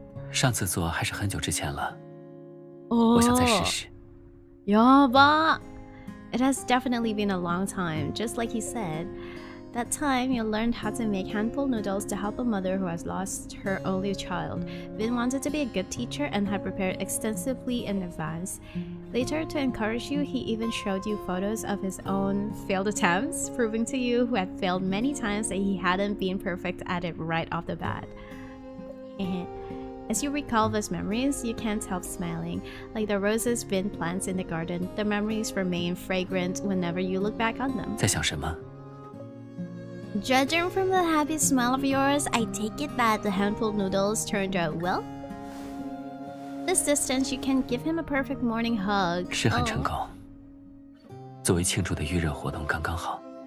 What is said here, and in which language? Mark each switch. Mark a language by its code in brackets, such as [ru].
[zh] 上次做还是很久之前了， Oh. 我想再试试。 Yaba! [en] It has definitely been a long time, just like he said. That time, you learned how to make handful noodles to help a mother who has lost her only child. Vin wanted to be a good teacher and had prepared extensively in advance. Later, to encourage you, he even showed you photos of his own failed attempts, proving to you who had failed many times that he hadn't been perfect at it right off the bat. As you recall those memories, you can't help smiling. Like the roses Vin plants in the garden, the memories remain fragrant whenever you look back on them. [zh] 在想什么？ [en] Judging from the happy smile of yours, I take it that the handful noodles turned out well? This distance, you can give him a perfect morning hug. [zh] 是很成功。作为庆祝的预热活动刚刚好。